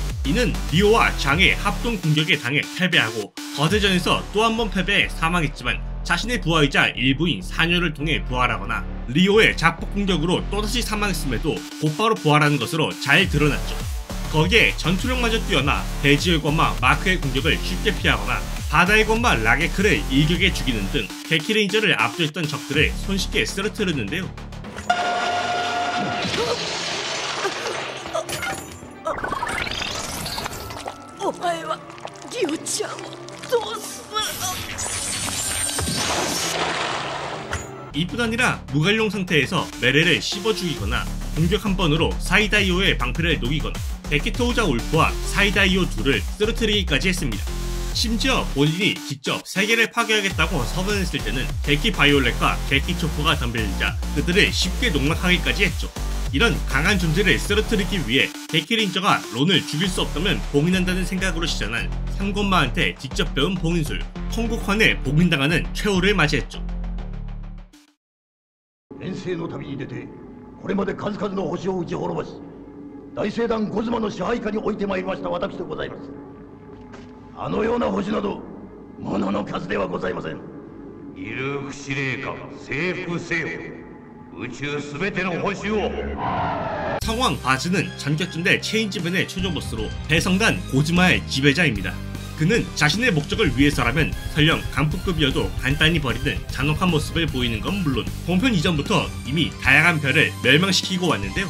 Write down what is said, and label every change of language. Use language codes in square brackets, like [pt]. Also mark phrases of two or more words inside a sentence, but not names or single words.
[ko] 이는 리오와 장의 합동 공격에 당해 패배하고 거대전에서 또 한 번 패배해 사망했지만 자신의 부하이자 일부인 사녀를 통해 부활하거나 리오의 자폭 공격으로 또다시 사망했음에도 곧바로 부활하는 것으로 잘 드러났죠. 거기에 전투력마저 뛰어나 대지의 권마 마크의 공격을 쉽게 피하거나 바다의 권마 라게크를 일격에 죽이는 등 데키레인저를 압도했던 적들을 손쉽게 쓰러뜨렸는데요. [ja] お前はリオちゃんをどうするの [ko] 이뿐 아니라 무관용 상태에서 메레를 씹어 죽이거나 공격 한 번으로 사이다이오의 방패를 녹이거나 데키토우자 울프와 사이다이오 둘을 쓰러뜨리기까지 했습니다. 심지어 본인이 직접 세계를 파괴하겠다고 선언했을 때는 데키 바이올렛과 데키 초코가 덤벼들자 그들을 쉽게 농락하기까지 했죠. 이런 강한 존재를 쓰러뜨리기 위해 데키레인저가 론을 죽일 수 없다면 봉인한다는 생각으로 시전한 삼권마한테 직접 배운 봉인술 홍국환에 봉인당하는 최후를 맞이했죠. [ja] 遠征の旅に出てこれまで数々の星を打ち滅ぼし大聖団ゴズマの支配下に置いてまいりました私でございます。あのような星など物の数ではございません。イルーク司令官征服せよ宇宙すべての星を [ko] 성왕 바즈는 전격전대 체인지맨의 최종 보스로 대성단 고즈마의 지배자입니다. 그는 자신의 목적을 위해서라면 설령 간부급이어도 간단히 버리는 잔혹한 모습을 보이는 건 물론 본편 이전부터 이미 다양한 별을 멸망시키고 왔는데요.